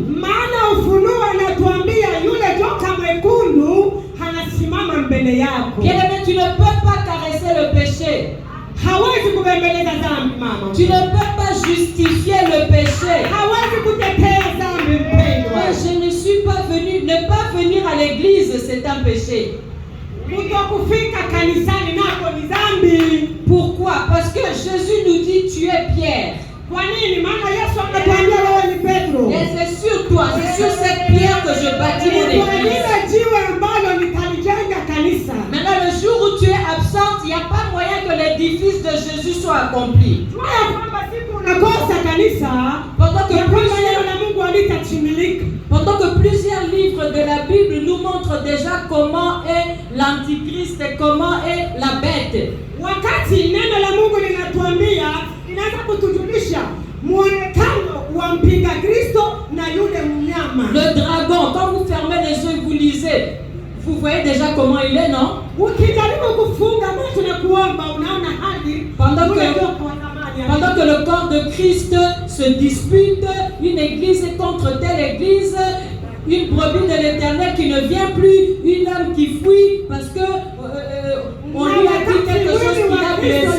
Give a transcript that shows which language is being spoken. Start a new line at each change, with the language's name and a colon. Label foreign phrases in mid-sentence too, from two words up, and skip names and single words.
Swahili: Maana Ufunuo anatuambia yule joka mwekundu anasimama mbele yako.
French: Bien aimé, tu ne peux pas caresser le péché.
Swahili: Hawezi kubembeleza dhambi mama.
French: Tu ne peux pas justifier le péché.
Swahili: Hawezi kutetea dhambi mpendwa.
French: Je ne suis pas venu, ne pas venir à l'église, c'est un péché.
Swahili: Kutokufika kanisani nako ni dhambi.
French: Pourquoi? Parce que Jésus nous dit tu es Pierre.
Swahili: Kwa nini? Maana Yesu anatuambia wewe ni Petro.
French: Et c'est sur toi, c'est sur cette pierre que je bâtis mon église. Maintenant le jour où tu es absente, il n'y a pas moyen que l'édifice de Jésus soit accompli. Pendant que plusieurs livres de la Bible nous montrent déjà comment est l'Antichrist et comment est la bête.
Swahili: Wakati neno la Mungu linatuambia inaanza kutujulisha muonekano wa mpinga Kristo na yule mnyama.
French: Le dragon, quand vous fermez les yeux et vous lisez, vous voyez déjà comment il est, non? Pendant que le corps de Christ se dispute, une église contre telle église, une brebis de l'Éternel qui ne vient plus, une âme qui fuit parce que on lui a dit quelque chose qui l'a blessé.